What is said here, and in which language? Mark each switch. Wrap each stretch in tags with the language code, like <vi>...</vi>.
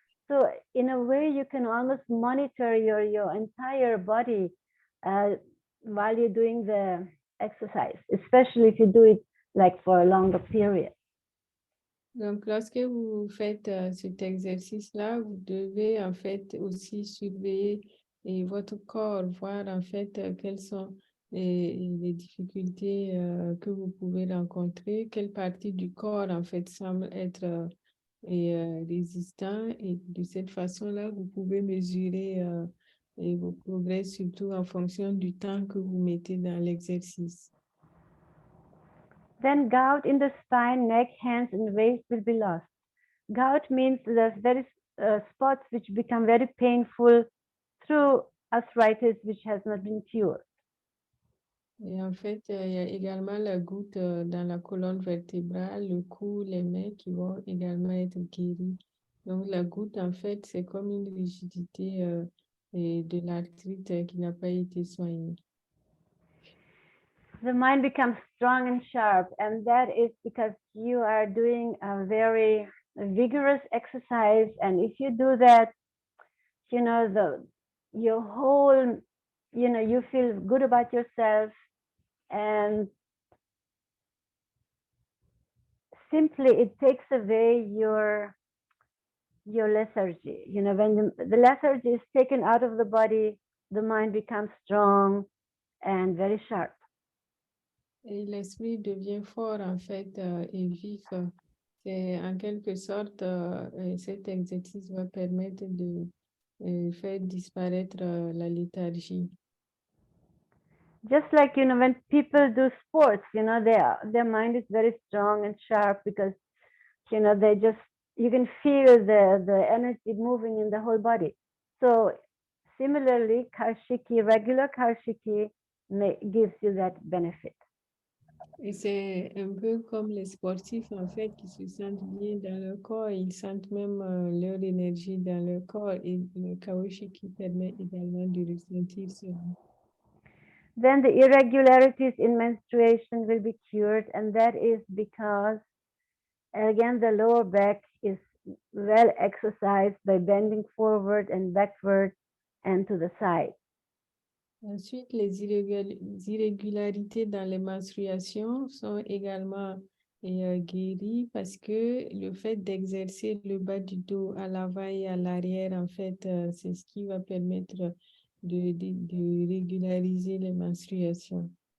<en>So in a way, you can almost monitor your entire body while you're doing the exercise, especially if you do it like for a longer period.</en> <fr>Donc, lorsque vous faites cet exercice-là, vous devez en fait aussi surveiller votre corps, voir en fait quelles sont les difficultés que vous pouvez rencontrer, quelle partie du corps en fait semble être résistant, et de cette façon-là, vous pouvez mesurer vos progrès, surtout en fonction du temps que vous mettez dans l'exercice.</fr> <en>Then gout in the spine, neck, hands, and waist will be lost. Gout means there's very spots which become very painful through arthritis which has not been cured.</en> <fr>Et en fait, il y a également la goutte dans la colonne vertébrale, le cou, les mains qui vont également être guéris. Donc, la goutte, en fait, c'est comme une rigidité et de l'arthrite qui n'a pas été soignée.</fr> <en>The mind becomes strong and sharp, and that is because you are doing a very vigorous exercise. And if you do that, your whole, you feel good about yourself, and simply it takes away your lethargy. When the lethargy is taken out of the body, the mind becomes strong and very sharp.</en> <fr>Et l'esprit devient fort, en fait, et vif. C'est en quelque sorte, cet exercice va permettre de faire disparaître la léthargie.</fr> <en>Just like, when people do sports, their mind is very strong and sharp because, you can feel the energy moving in the whole body. So similarly, Kaoshikii, regular Kaoshikii gives you that benefit.</en> <fr>Et c'est un peu comme les sportifs, en fait, qui se sentent bien dans leur corps. Ils sentent même leur énergie dans leur corps. Et le Kaoshikii permet également de ressentir cela.</fr> <en>Then the irregularities in menstruation will be cured, and that is because, again, the lower back is well exercised by bending forward and backward and to the side.</en> <fr>Ensuite, les irrégularités dans les menstruations sont également guéries parce que le fait d'exercer le bas du dos à l'avant et à l'arrière, en fait, c'est ce qui va permettre de régulariser les menstruations.</fr>